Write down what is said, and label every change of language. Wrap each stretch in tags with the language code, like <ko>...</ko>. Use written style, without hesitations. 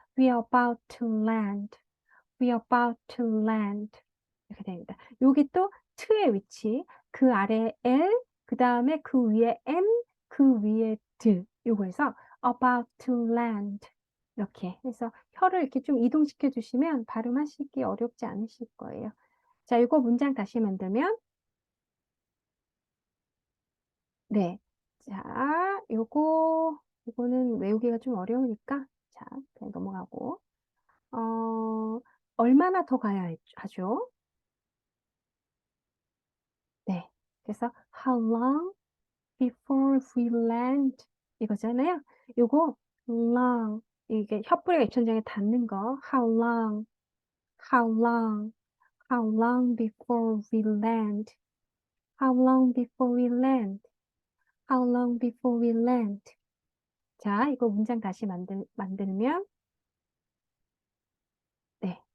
<en>we are about to land, we are about to land</en> <ko>이렇게 됩니다. 여기 또 to의 위치, 그 아래에 L, 그 다음에 그 위에 M, 그 위에 D 요거에서</ko> <en>about to land</en> <ko>이렇게 해서 혀를 이렇게 좀 이동시켜 주시면 발음하시기 어렵지 않으실 거예요. 자, 이거 문장 다시 만들면 네. 자, 요거는 외우기가 좀 어려우니까 자, 그냥 넘어가고 얼마나 더 가야 하죠? 네. 그래서</ko> <en>how long before we land</en> <ko>이거잖아요. 요거 long 이게 혀뿌리가 입천장에 닿는 거</ko> <en>how long how long how long before we land how long before we land how long before we land</en> <ko>자, 이거 문장 다시 만들면 네.</ko>